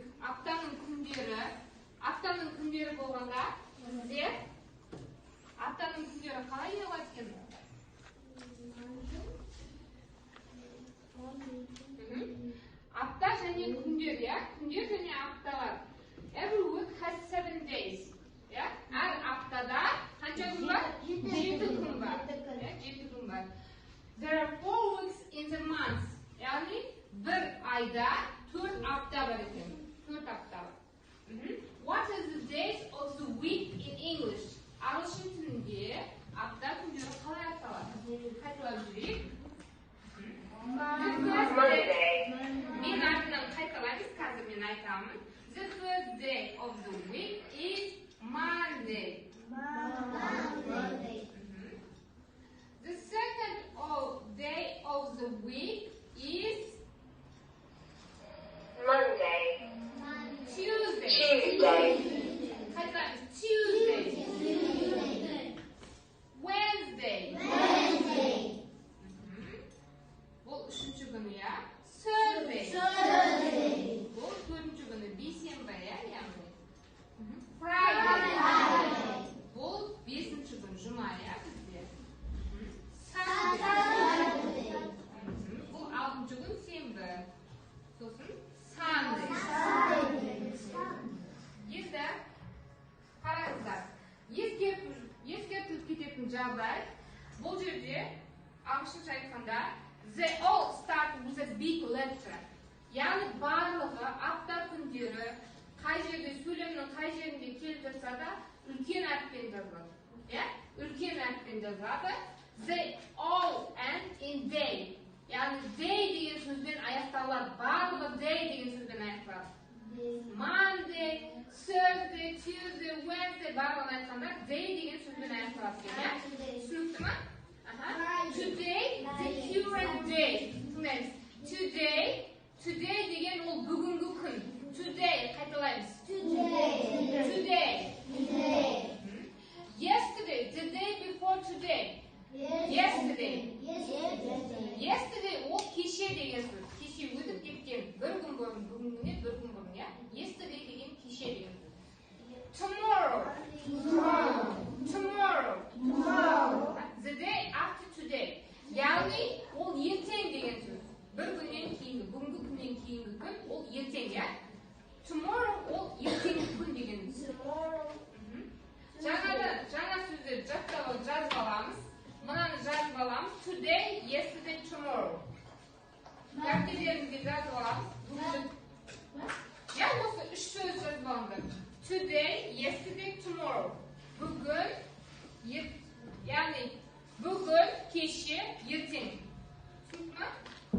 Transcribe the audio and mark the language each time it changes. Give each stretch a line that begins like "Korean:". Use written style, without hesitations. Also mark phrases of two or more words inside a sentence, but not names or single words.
Kazakh: Аптаның күндері болғанда бізде аптаның күндері қалай болады екен? Апта және күндер, иә? Күндер және апталар.
English: Every week has 7 days.
Kazakh: Әр аптада қанша күн бар? 7 күн бар. 7 күн бар.
English: There are 4 weeks in the month.
Uzbek: Yani bir ayda 4 hafta var ekan. 4 hafta var.
English: What is the days of the week in English?
Kazakh: Ағылшын тілінде апта күндері қалай аталады? Қайталап жүрейік. Мен артынан қайталаймыз, қазір мен айтамын.
English: The first day of the week is Monday. The second day of the week is Monday. Tuesday. Tuesday. Wednesday.
Kazakh: Бұл үшінші күні, я?
English: Thursday.
Kazakh: Бұл төртінші күні, бейсенбі, яғни.
English: Friday.
Kazakh: Бұл бесінші күн, жұма, я, бізде. Бұл алтыншы күн, сенбі. Сосын Sunday. Енді қараңыздар. Ескертіліп кететін жағдай. Бұл жерде ағылшынша айтқанда
English: they all start with a big letter.
Kazakh: Яғни барлығы апта күндері қай жерде сөйлемнің қай жерінде келіп жатса да үлкен әріппен жазылады. Үлкен әріппен жазылады.
English: They all end in day.
Kazakh: Яғни day деген сөзбен аяқталады. Барлығы day деген сөзбен аяқталады.
English: Monday, Thursday, Tuesday, Wednesday
Kazakh: барлығын айтқанда day деген сөзбен аяқталады. Түсінікті ма?
English: Today, the current day.
Kazakh: Today деген ол бүгінгі күн. Today, қайталаймыз.
English: Today. Yesterday, the day before today.
Kazakh: Yesterday ол кеше деген сөз. Кеше өтіп кеткен бір күн бұрын, бүгінгіне бір күн бұрын, я? Yesterday деген кеше деген сөз.
English: Tomorrow. The day after today.
Kazakh: Яғни ол ертең деген сөз. Bir күннен кейінгі, бүгінгі күннен кейінгі күн ол ертең, я? Tomorrow ол ертеңгі күн деген сөз. Жаңа сөздер жазып аламыз. Мынаны жазып аламыз.
English: Today, yesterday, tomorrow.
Kazakh: Дәптерлеріңізге жазып аламыз. Я осы үш сөз жазып алыңдар.
English: Today, yesterday, tomorrow.
Kazakh: Бүгін, яғни бүгін, кеше, ертең. Түсінді ма?